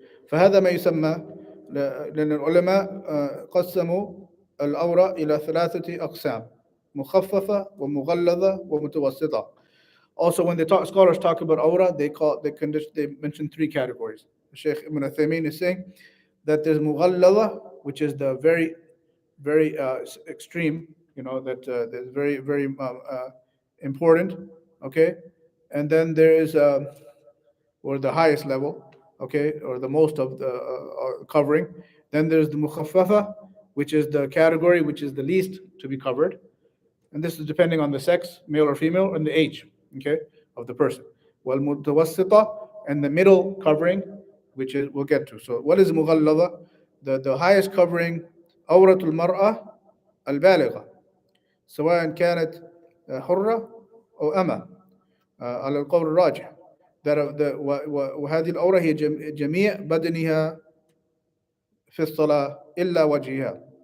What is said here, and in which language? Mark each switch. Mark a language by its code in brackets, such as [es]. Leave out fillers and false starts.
[ar] فهذا ما يسمى لأن العلماء قسموا العورة إلى 3 أقسام مخففة ومغلظة ومتوسطة. [en] Also, when scholars talk about awrah, they mention 3 categories. Sheikh Ibn Uthaymeen is saying that there's mughalladha, which is the very, very extreme, that is very, very important. Okay, and then there is or the highest level, okay, or the most of the covering. Then there's the mukhaffafa, which is the category which is the least to be covered, and this is depending on the sex, male or female, and the age, okay, of the person. Wal mutawassita, and the middle covering, which is we'll get to. So what is mughalladha? The highest covering, [ar] awratul mar'a al-baligha, سواء كانت حرة أو أمة على القول الراجح. وهذه الأورة هي جميع بدنها في الصلاة إلا وجهها.